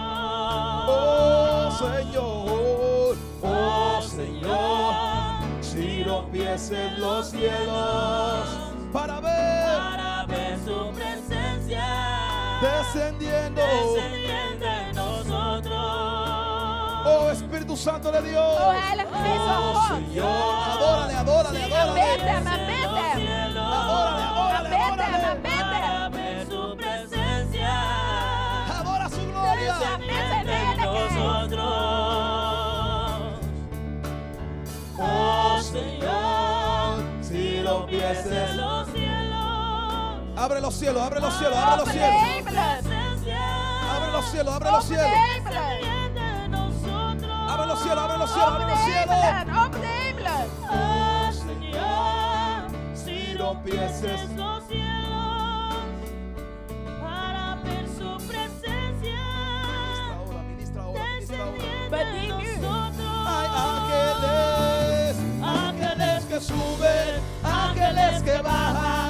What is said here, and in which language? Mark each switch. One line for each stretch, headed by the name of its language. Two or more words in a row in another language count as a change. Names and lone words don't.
Spanish: Oh Señor, si rompieses los cielos para ver su presencia descendiendo. descendiendo en nosotros. Oh Espíritu Santo de Dios.
Dutch: Oh Heilige Geest van
Spanish: Oh
Dutch: God.
Spanish: Señor, adórale.
Dutch: Aanbid hem, aanbid hem.
Spanish: Adórale. Para ver su presencia Adora su gloria. descendiendo en nosotros. Oh Señor, si rompieses Los cielos. abre los cielos.
Dutch: Open de hemelen.
Spanish: Abre los cielos.
Dutch: Open de hemelen.
Spanish: De nosotros. Abre los cielos.
Dutch: Open de hemelen. Open de hemelen.
Spanish: Oh Señor, si rompieses los cielos para ver su presencia Ministra ahora. Bedien u. Hay ángeles que suben, ángeles que bajan.